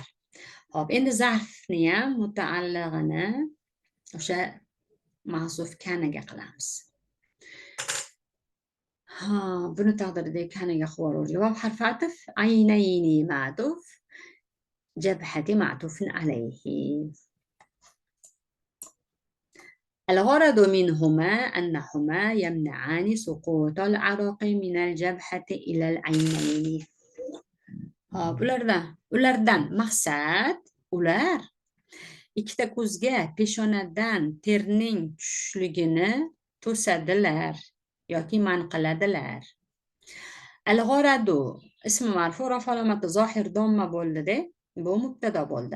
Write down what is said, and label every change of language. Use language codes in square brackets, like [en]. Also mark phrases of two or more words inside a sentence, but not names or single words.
[uz] Hop, endi zarfni ham mutaallig'ini o'sha mahzuf kanaga qilamiz. Buni taqdirida kanaga qilib va harf atf [ar] عينين معطوف جبهة معطوف عليه. الغرض منهما أنهما يمنعان سقوط العرق من الجبهة إلى العينين. [uz] Ulardan maqsad ular ikkita ko'zga peshonadan terning tushishligini to'sadilar yoki man qiladilar. [ar] الغرض اسم مرفوع رفع علامة ظاهر ضمة [uz] bo'ldi-da, bu mubtada bo'ldi.